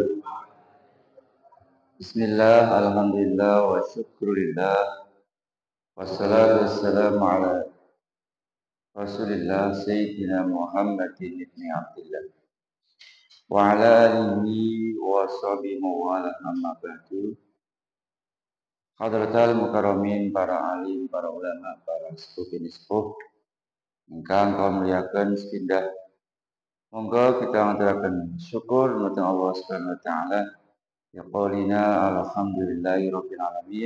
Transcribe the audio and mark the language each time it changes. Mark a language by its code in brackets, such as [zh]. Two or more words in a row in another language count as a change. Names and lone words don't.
[ar] بسم الله، الحمد لله، وشكر لله، والصلاة والسلام على رسول الله، سيدنا محمد بن عبد الله، وعلى آله وصحبه وعلى أما بعد. حضرات المكرمين, [jv] para alim, para ulama, para sepuh ingkang kula muliaken sepindah. Monggo kita ngaturaken syukur dhateng [ar] الله سبحانه وتعالى. يا قولنا الحمد لله رب العالمين.